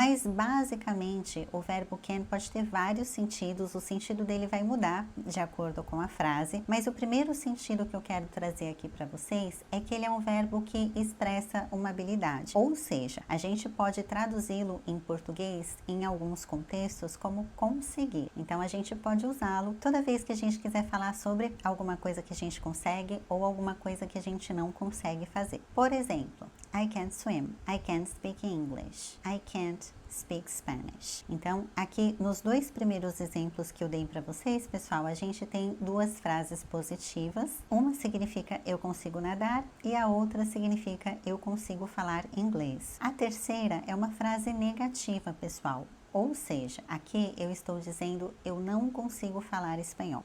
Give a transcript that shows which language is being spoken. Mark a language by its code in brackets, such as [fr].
[pt] Mas basicamente o verbo can pode ter vários sentidos, o sentido dele vai mudar de acordo com a frase, mas o primeiro sentido que eu quero trazer aqui para vocês é que ele é um verbo que expressa uma habilidade. Ou seja, a gente pode traduzi-lo em português em alguns contextos como conseguir. Então a gente pode usá-lo toda vez que a gente quiser falar sobre alguma coisa que a gente consegue ou alguma coisa que a gente não consegue fazer. Por exemplo, [en] I can't swim, I can't speak English, I can't speak Spanish. [pt] Então, aqui nos dois primeiros exemplos que eu dei para vocês, pessoal, a gente tem duas frases positivas. Uma significa eu consigo nadar e a outra significa eu consigo falar inglês. A terceira é uma frase negativa, pessoal. Ou seja, aqui eu estou dizendo eu não consigo falar espanhol.